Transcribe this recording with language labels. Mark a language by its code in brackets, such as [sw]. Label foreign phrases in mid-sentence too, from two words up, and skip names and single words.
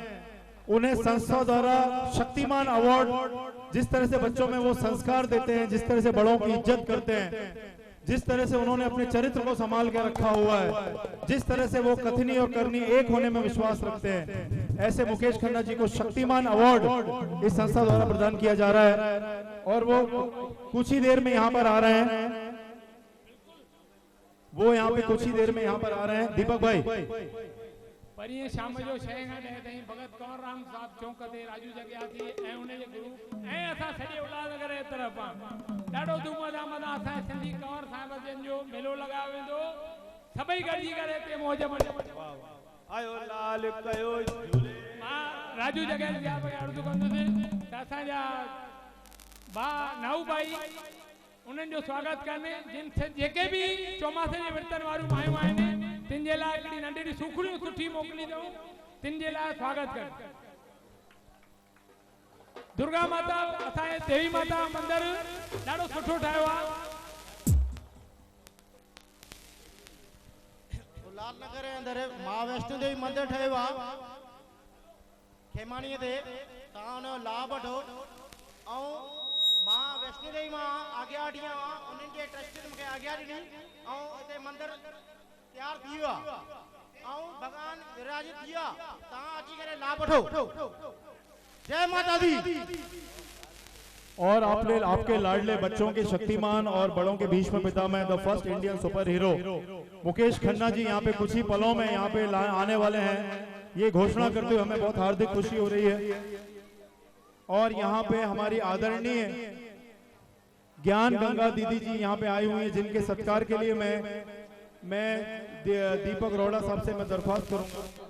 [hi] उन्हें संस्था द्वारा शक्तिमान अवार्ड, जिस तरह से बच्चों में वो संस्कार देते हैं, जिस तरह से बड़ों की इज्जत करते हैं, जिस तरह से उन्होंने अपने चरित्र को संभाल के रखा हुआ है, जिस तरह से वो कथनी और करनी एक होने में विश्वास रखते हैं, ऐसे मुकेश खन्ना जी को शक्तिमान अवार्ड इस संस्था द्वारा प्रदान किया जा रहा है। और वो कुछ ही देर में यहाँ पर आ रहे हैं, वो यहाँ पे कुछ ही देर में यहाँ पर आ रहे हैं। दीपक भाई [sd] पर ये शाम जो शइ खां ॾह ताईं भगत कंवर राम साहब चौक ते राजू जग्यासी ऐं उन जे ग्रुप ऐं असां सॼे उल्हासनगर जे तरफ़ ॾाढो धूमधाम सां असां सिंधी कंवर साहिब जन जो मेलो लॻायो वेंदो। सभई गॾिजी करे हिते मौज आयो लाल कयो झूले। मां राजू जग्यासी साहिब खे अर्ज़ु कंदुसि त असांजा भाउ नाऊ भाई उन्हनि जो स्वागत कनि, जिन जेके बि चौमासे जे विर्तन वारियूं मायूं आहिनि तिन जे लाइ हिकिड़ी नंढड़ी सुखड़ियूं सुठी मोकिली अथऊं, तिन जे लाइ स्वागत कर। दुर्गा माता असांजे देवी माता मंदिर ॾाढो सुठो ठाहियो आहे। उल्हासनगर जे अंदरि मां वैष्णो देवी मंदिर ठहियो आहे खेमाणीअ ते, तव्हां हुनजो लाभ वठो। ऐं मां वैष्णो देवी मां आॻियां वठी आयो आहियां, उन्हनि जे ट्रस्ट मूंखे आॻियां ॾिनी ऐं हिते मंदिर तैयार थी वियो आहे ऐं भॻवान विराजित थी वियो आहे। तव्हां अची करे लाभ वठो। जय माता दी। [hi] और आपके लाडले बच्चों के शक्तिमान और बड़ों के भीष्म पितामह, [en] The First Indian Super Hero [hi] मुकेश खन्ना जी यहाँ पे कुछ ही पलों में यहाँ पे आने वाले हैं। ये घोषणा करते हुए हमें बहुत हार्दिक खुशी हो रही है। और यहाँ पे हमारी आदरणीय ज्ञान गंगा दीदी जी यहाँ पे आई हुई है, जिनके सत्कार के लिए मैं दीपक रोड़ा साहब से मैं दरख्वास्त करूंगा।